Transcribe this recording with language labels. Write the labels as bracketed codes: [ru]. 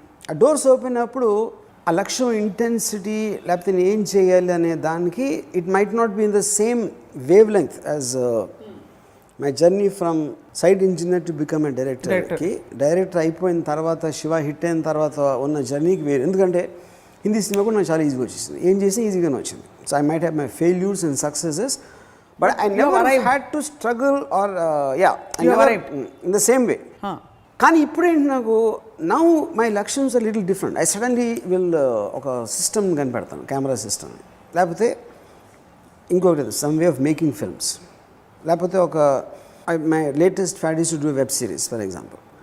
[te] ఆ doors open అయినప్పుడు ఆ లక్ష్యం ఇంటెన్సిటీ లేకపోతే నేను ఏం చేయాలి అనే దానికి [en] It might not be in the same wavelength as my journey from side engineer to become a డైరెక్టర్కి. [te] డైరెక్టర్ అయిపోయిన తర్వాత, శివ హిట్ అయిన తర్వాత ఉన్న జర్నీకి వేరు. ఎందుకంటే హిందీ సినిమా కూడా నాకు చాలా ఈజీగా వచ్చేసింది, ఏం చేసినా ఈజీగానే వచ్చింది. [en] So I might have my failures and successes, But I never had to struggle or I never in the same way. [te] కానీ ఇప్పుడు ఏంటి నాకు [en] Now my లక్ష్యమ్స్ are little different. I suddenly will [te] ఒక సిస్టమ్ కనిపెడతాను, [en] camera system, [te] లేకపోతే ఇంకొకటి [en] Some way of making films, లేకపోతే ఒక my latest fad is to do web series for example.